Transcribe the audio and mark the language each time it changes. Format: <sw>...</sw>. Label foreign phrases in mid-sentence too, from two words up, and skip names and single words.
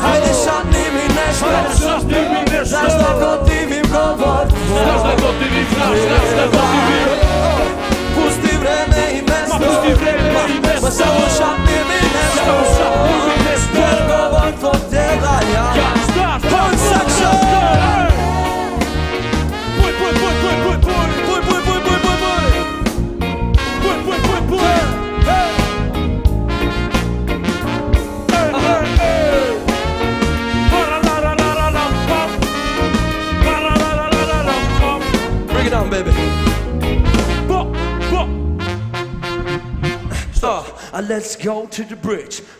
<sr>hajde šapni mi nešto, hajde šapni mi nešto. znaš da gotivim govor Znaš da tvoj. gotivim, znaš da gotivim. Pusti vreme i mesto, Pusti vreme i mesto, ma samo šapni mi nešto, samo šapni mi nešto. jer govor tvog tela ja.</sr> <en>Point section. Puj, puj, puj, puj, puj, puj. Puj, puj, puj, puj, puj, puj. Puj, puj, puj, puj. Bring it down, baby. Let's go to the bridge.</en>